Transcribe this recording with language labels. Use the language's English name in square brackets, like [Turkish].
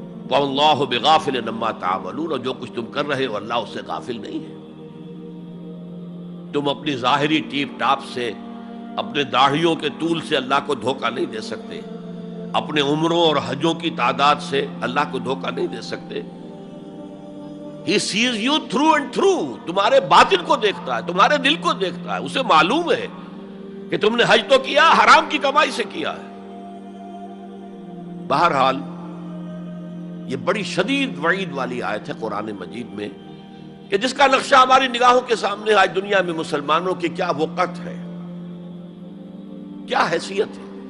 [Arabic] وَاللَّهُ بِغَافِلٍ عَمَّا تَعْمَلُونَ، [Urdu] اور جو کچھ تم کر رہے ہو اللہ اس سے غافل نہیں ہے. تم اپنی ظاہری ٹیپ ٹاپ سے، اپنے داڑھیوں کے طول سے اللہ کو دھوکہ نہیں دے سکتے، اپنے عمروں اور حجوں کی تعداد سے اللہ کو دھوکہ نہیں دے سکتے. [English] He sees you through and through. [Urdu] تمہارے باطن کو دیکھتا ہے، تمہارے دل کو دیکھتا ہے. اسے معلوم ہے کہ تم نے حج تو کیا، حرام کی کمائی سے کیا ہے. بہرحال یہ بڑی شدید وعید والی آیت ہے قرآن مجید میں کہ جس کا نقشہ ہماری نگاہوں کے سامنے آج دنیا میں مسلمانوں کی کیا وقت ہے، کیا حیثیت ہے.